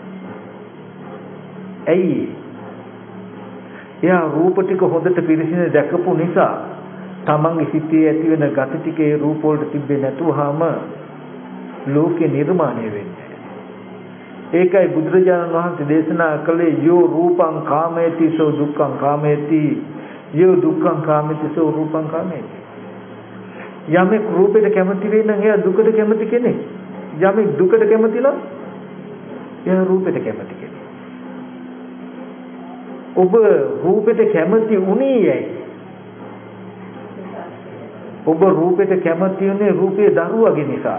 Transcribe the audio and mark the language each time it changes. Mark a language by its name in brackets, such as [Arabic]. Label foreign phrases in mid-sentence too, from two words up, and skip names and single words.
[Sinhala] ඇයි? එයා රූප ටික හොඳට පිරිසිදු දැකපු නිසා තමන්ගේ සිතේ ඇති වෙන ගති ටිකේ රූප වලට තිබෙන්නේ නැතුවම ලෝකේ නිර්මාණය වෙන්නේ. ඒකයි බුදුරජාණන් වහන්සේ දේශනා කළේ [Pali] යෝ රූපං කාමේති සෝ දුක්ඛං කාමේති යෝ දුක්ඛං කාමේති සෝ රූපං කාමේති. [Sinhala] යමෙක් රූපෙට කැමති වෙන නම් එයා දුකට කැමති කෙනෙක්. යමෙක් දුකට කැමති නම් එයා රූපෙට කැමති කෙනෙක්. ඔබ රූපෙට කැමති උනේ ඇයි? ඔබ රූපෙට කැමති උනේ රූපේ දරුවගේ නිසා.